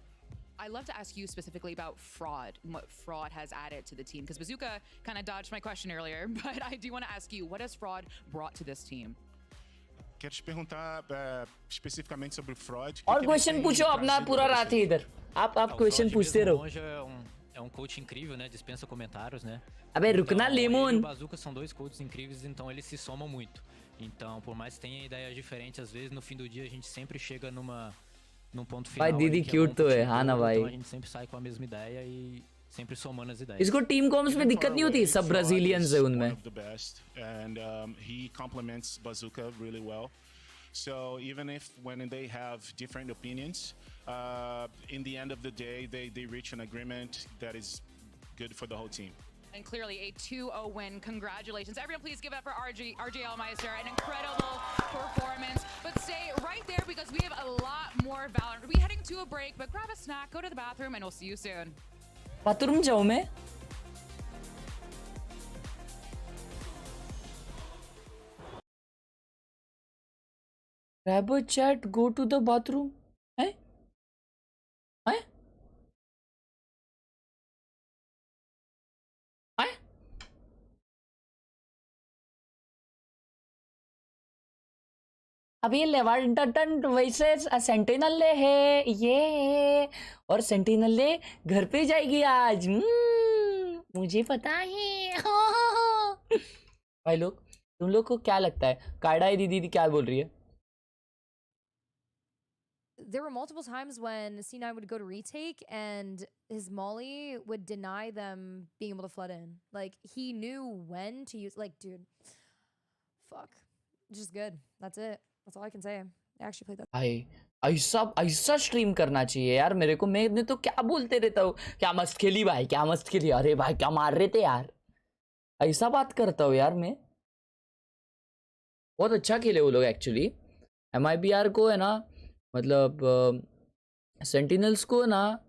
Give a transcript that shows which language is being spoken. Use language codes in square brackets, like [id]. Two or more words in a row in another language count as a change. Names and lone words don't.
[en] I'd love to ask you specifically about fraud and what fraud has added to the team, because Bazooka kind of dodged my question earlier, but I do want to ask you, what has fraud brought to this team? [pt] Quero te perguntar especificamente sobre o fraud. [hi] और क्वेश्चन पूछो अपना पूरा रात है इधर आप क्वेश्चन पूछते रहो [pt] É um coach incrível, né? Dispensa comentários, né? [hi] अबे रुकना लेमन [pt] e o Bazooka são dois coaches incríveis, então eles se somam muito. Então, por mais que tenha ideias diferentes, às vezes no fim do dia a gente sempre chega num ponto final. [hi] भाई दीदी क्यूट तो है हाँ ना भाई [pt] então a gente sempre sai com a mesma ideia e sempre somando as ideias. [hi] इसको [en] team comms [hi] में दिक्कत नहीं होती सब ब्राजीलियंस है उनमें [en] and he complements Bazooka really well. So even if when they have different opinions, in the end of the day they reach an agreement that is good for the whole team. And clearly a 2-0 win. Congratulations. Everyone please give it up for RGL Meister. An incredible performance. But stay right there because we have a lot more Valorant. We'll be heading to a break, but grab a snack, go to the bathroom, and we'll see you soon. [hi] बाथरूम जाऊँ मैं [en] grab a chat, go to the bathroom. [hi] हैं? हैं? अब ये लेवार्टन वैसे सेंटिनल है ये और सेंटिनल घर पे जाएगी आज मुझे पता है भाई लोग तुम लोग को क्या लगता है कायडा दीदी क्या बोल रही है [en] There were multiple times when C9 would go to retake and his molly would deny them being able to flood in. Like, he knew when to use... Like, dude. Fuck. Just good. That's it. That's all I can say. I actually played that. [hi] भाई ऐसा स्ट्रीम करना चाहिए यार मेरे को मैं तो क्या बोलते रहता हूँ क्या मस्त खेली भाई क्या मस्त खेली अरे भाई क्या मार रहे थे यार ऐसा बात करता हूँ यार मैं बहुत अच्छा खेले वो लोग एक्चुअली MIBR को है ना मतलब सेंटिनल्स को ना